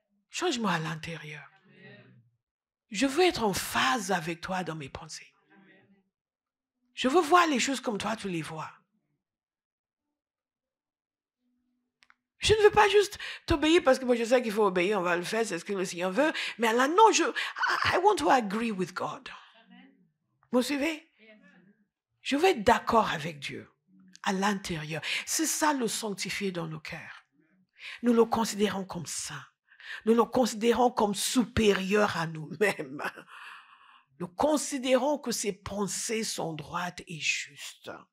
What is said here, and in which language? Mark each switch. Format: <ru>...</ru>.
<fr>Change-moi à l'intérieur. Je veux être en phase avec toi dans mes pensées. Je veux voir les choses comme toi tu les vois. Je ne veux pas juste t'obéir parce que moi je sais qu'il faut obéir, on va le faire, c'est ce que le Seigneur veut. Mais là, non,</fr> <en>I want to agree with God.</en> <fr>Vous suivez? Je veux être d'accord avec Dieu à l'intérieur. C'est ça le sanctifier dans nos cœurs. Nous le considérons comme saint. Nous le considérons comme supérieur à nous-mêmes. Nous considérons que ses pensées sont droites et justes.</fr>